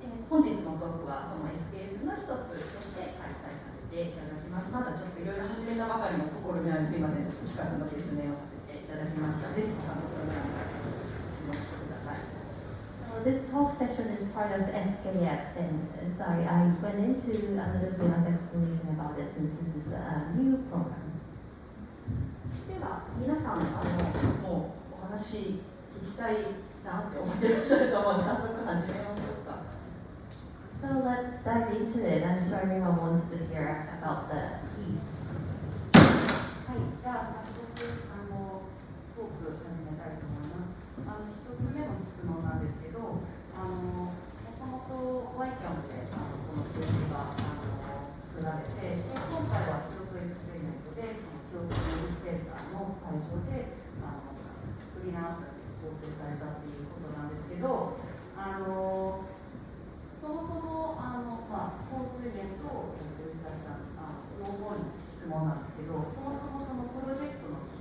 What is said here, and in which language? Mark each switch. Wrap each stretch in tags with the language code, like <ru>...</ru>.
<ja>本日のトークはその SKF の一つとして開催されていただきます。まだちょっといろいろ始めたばかりの試みなのですいません、ちょっと企画の説明をさせていただきました。ぜひプログラムから注目してください。</ja> <en>So this talk session is part of SKF, and sorry, I went into a little bit of explanation about it since this is a new program.</en> <ja>では皆さんもうお話聞きたいなって思っていらっしゃると思うので、早速始めましょうか。</ja> <en>So let's dive into it. I'm sure everyone wants to hear about the piece.</en> <ja>はい、じゃあ早速トーク始めたいと思います。一つ目の質問なんですけど、もともとYCAMでこのページが作られて、今回は京都エクスペリメントで京都芸術センターの会場で作り直した構成されたということなんですけど、そもそも本通イベントを吉沢さん両方に質問なんですけど、そもそもそのプロジェクトの</ja>